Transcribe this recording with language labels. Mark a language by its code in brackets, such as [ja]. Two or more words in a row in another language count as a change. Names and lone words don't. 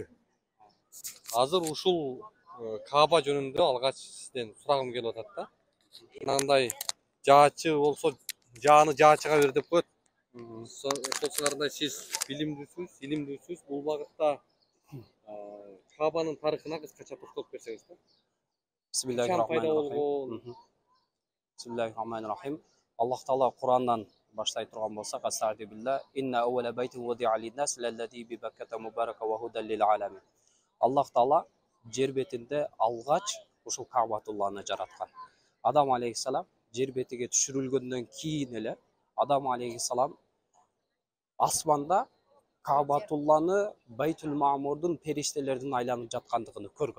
[ky] Азыр ушул Кааба жөнүндө алгач сизден сурагым келип атат да. Жанагындай жаачы болсо жааны жаачыга бер деп коет. Ошол сиз билимдүүсүз, илимдүүсүз. Бул багытта Каабанын тарыхына кыскача токтолуп берсеңиз да. [ar] بسم الله الرحمن الرحيم. [ky] Аллах Таала Курандан баштай турган болсак, [ar] أستغفر الله. إن أول بيت وضع للناس للذي ببكة مباركا وهدى للعالمين. [ky] Аллах Таала жер бетинде алгач ушул Каабатулланы жараткан. Адам алейхиссалам жер бетиге түшүрүлгөндөн кийин эле Адам алейхиссалам асманда Каабатулланы Байтул Маамурдун периштелердин айланып жаткандыгын көргөн.